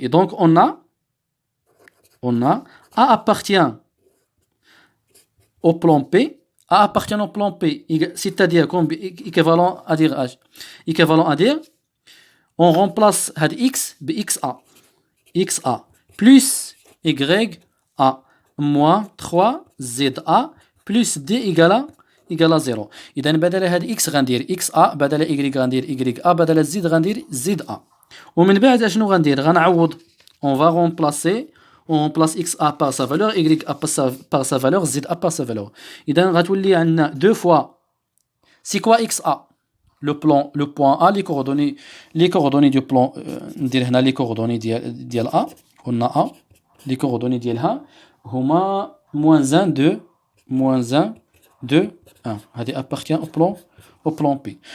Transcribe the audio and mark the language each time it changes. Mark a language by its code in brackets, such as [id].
[fr] Et donc on a A appartient au plan P, A appartient au plan P, c'est-à-dire équivalent à dire, on remplace X par XA plus YA moins 3ZA plus D égale à 0. [ar] إذا بدل هاد X غندير XA بدل Y غندير YA بدل Z غندير ZA. ومن بعد أشنو غندير غنعوض [fr] on va remplacer on remplace XA par sa valeur YA par sa valeur ZA par sa valeur. [ar] إذا غتولي عندنا [fr] 2 fois c'est quoi XA le point A les coordonnées du plan [ar] ندير هنا [fr] les coordonnées ديال A قلنا A les coordonnées ديالها هما -1 2 1 هذه appartient au plan P.